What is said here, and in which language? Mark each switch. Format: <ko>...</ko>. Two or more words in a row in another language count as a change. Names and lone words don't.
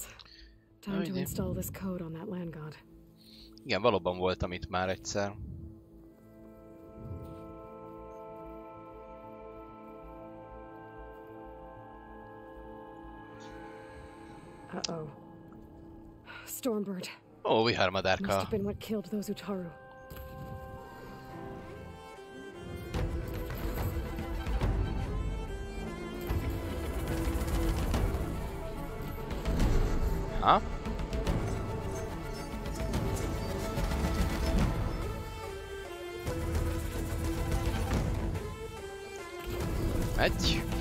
<en>Time to install this code on that land god.</en> <hu>Igen, valóban voltam itt már egyszer. Uh-oh.</hu> <en>Stormbird.</en> <hu>Ó, viharmadárka.</hu> <en>Must have been what killed those Utaru. Ha?</en> <hu>Megy.</hu>